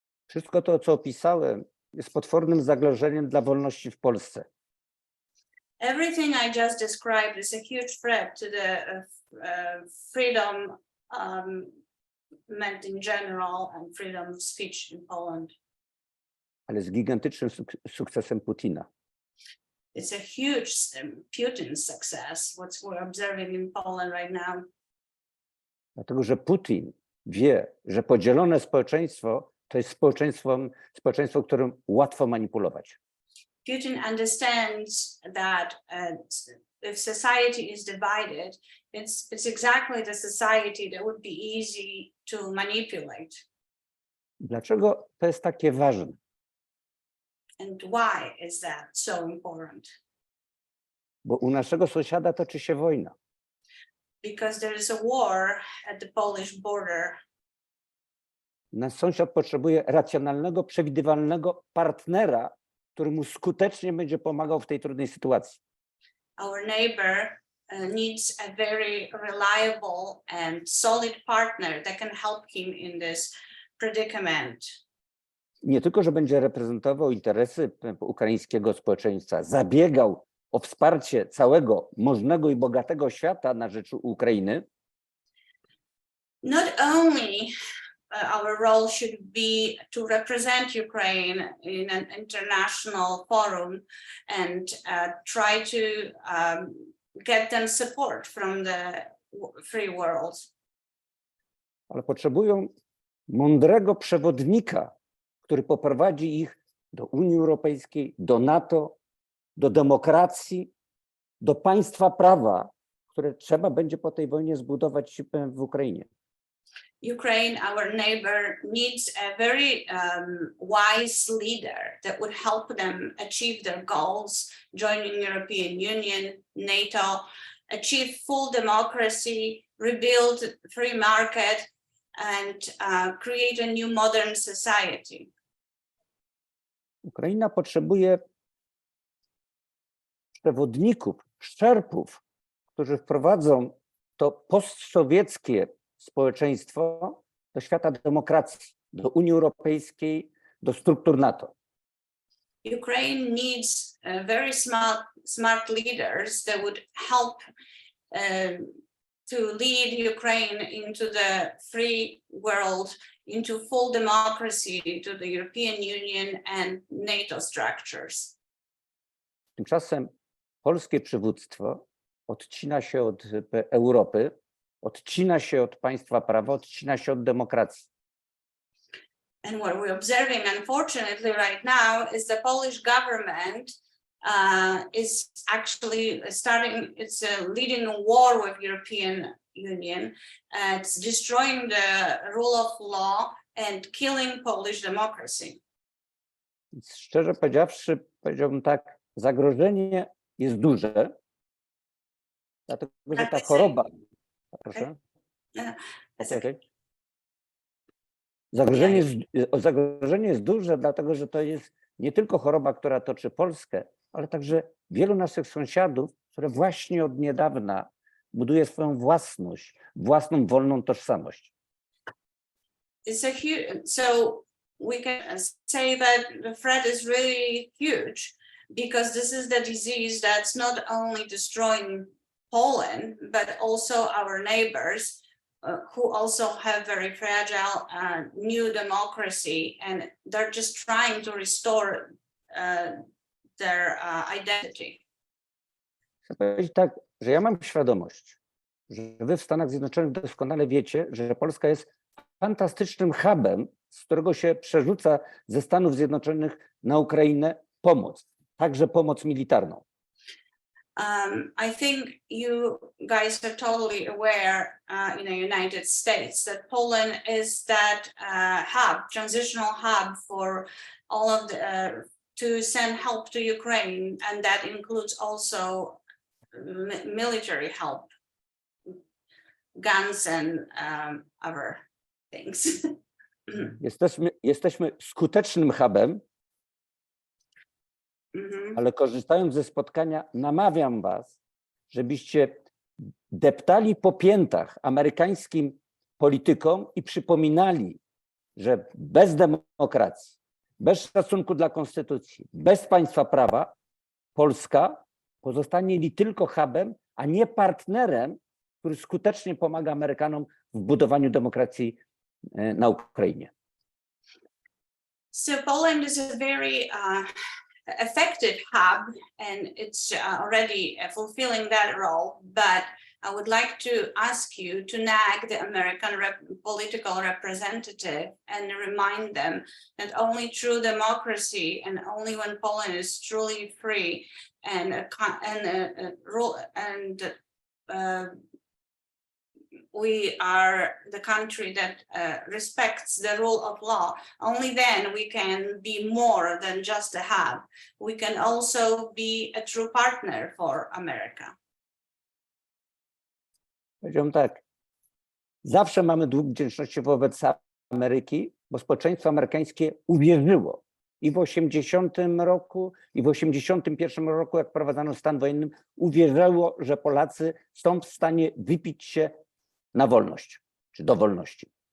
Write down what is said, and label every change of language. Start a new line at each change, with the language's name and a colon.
Polish: Wszystko to, co opisałem, jest potwornym zagrożeniem dla wolności w Polsce.
English: Everything I just described is a huge threat to the freedom meant in general and freedom of speech in Poland.
Polish: Ale z gigantycznym sukcesem Putina.
English: It's a huge Putin's success, what we're observing in Poland right now.
Polish: Dlatego, że Putin wie, że podzielone społeczeństwo to jest społeczeństwo, którym łatwo manipulować.
English: Putin understands that if society is divided, it's exactly the society that would be easy to manipulate.
Polish: Dlaczego to jest takie ważne?
English: And why is that so important?
Polish: Bo u naszego sąsiada toczy się wojna.
English: Because there is a war at the Polish border.
Polish: Nasz sąsiad potrzebuje racjonalnego, przewidywalnego partnera, który mu skutecznie będzie pomagał w tej trudnej sytuacji.
English: Our neighbor needs a very reliable and solid partner that can help him in this predicament.
Polish: Nie tylko, że będzie reprezentował interesy ukraińskiego społeczeństwa, zabiegał o wsparcie całego możnego i bogatego świata na rzecz Ukrainy.
English: Not only our role should be to represent Ukraine in an international forum and try to get them support from the free world.
Polish: Ale potrzebują mądrego przewodnika, który poprowadzi ich do Unii Europejskiej, do NATO, do demokracji, do państwa prawa, które trzeba będzie po tej wojnie zbudować w Ukrainie.
English: Ukraine, our neighbor, needs a very wise leader that would help them achieve their goals, joining European Union, NATO, achieve full democracy, rebuild free market, and create a new modern society.
Polish: Ukraina potrzebuje przewodników, szerpów, którzy wprowadzą to postsowieckie społeczeństwo do świata demokracji, do Unii Europejskiej, do struktur NATO.
English: Ukraine needs very smart leaders that would help to lead Ukraine into the free world, into full democracy, to the European Union and NATO structures.
Polish: Tymczasem polskie przywództwo odcina się od Europy, odcina się od państwa prawa, odcina się od demokracji.
English: And what we're observing, unfortunately, right now is the Polish government is actually leading a war with European Union. It's destroying the rule of law and killing Polish democracy.
Polish: Więc szczerze powiedziawszy, powiedziałbym tak, zagrożenie jest duże, dlatego że ta choroba... Proszę? Okay. Zagrożenie jest duże, dlatego że to jest nie tylko choroba, która toczy Polskę, ale także wielu naszych sąsiadów, które właśnie od niedawna buduje swoją własność, własną wolną tożsamość.
English: So we can say that the threat is really huge because this is the disease that's not only destroying Poland, but also our neighbors who also have very fragile new democracy, and they're just trying to restore their identity.
Polish: Chcę powiedzieć tak, że ja mam świadomość, że wy w Stanach Zjednoczonych doskonale wiecie, że Polska jest fantastycznym hubem, z którego się przerzuca ze Stanów Zjednoczonych na Ukrainę pomoc, także pomoc militarną.
English: I think you guys are totally aware in the United States that Poland is that transitional hub for all of the to send help to Ukraine, and that includes also military help, guns and other things.
Polish: Jesteśmy skutecznym hubem, ale korzystając ze spotkania, namawiam was, żebyście deptali po piętach amerykańskim politykom i przypominali, że bez demokracji, bez szacunku dla konstytucji, bez państwa prawa, Polska pozostanie li tylko hubem, a nie partnerem, który skutecznie pomaga Amerykanom w budowaniu demokracji na Ukrainie.
English: So Poland is a very effective hub, and it's already fulfilling that role, but I would like to ask you to nag the American political representative and remind them that only true democracy and only when Poland is truly free we are the country that respects the rule of law, only then we can be more than just a hub. We can also be a true partner for America.
Polish: Powiedziałem tak, zawsze mamy dług wdzięczności wobec Ameryki, bo społeczeństwo amerykańskie uwierzyło i w 80 roku, i w 81 roku, jak wprowadzano stan wojenny, uwierzyło, że Polacy są w stanie wypić się na wolność, czy do wolności.